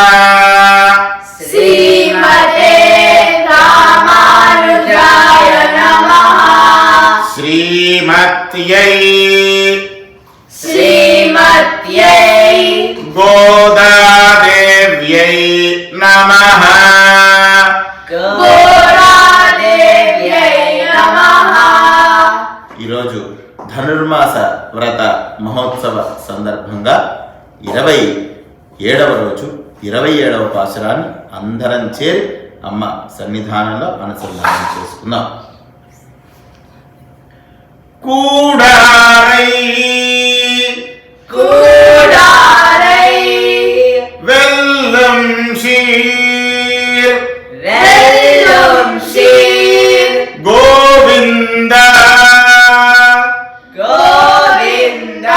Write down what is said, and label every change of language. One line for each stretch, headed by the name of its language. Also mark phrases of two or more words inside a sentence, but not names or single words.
Sanskrit: श्रीमते रामानुजाय नमः. श्रीमत्यै गोदादेव्यै नमः.
Telugu: ఈరోజు ధనుర్మాస వ్రత మహోత్సవ సందర్భంగా 27వ రోజు 27వ పాశురాన్ని అందరం చేరి అమ్మ సన్నిధానంలో అనుసంధానం చేసుకుందాం.
Tamil: కూడారై கூடாரை வெல்லம் ஷீர் வெல்லும் சீர் கோவிந்தா கோவிந்தா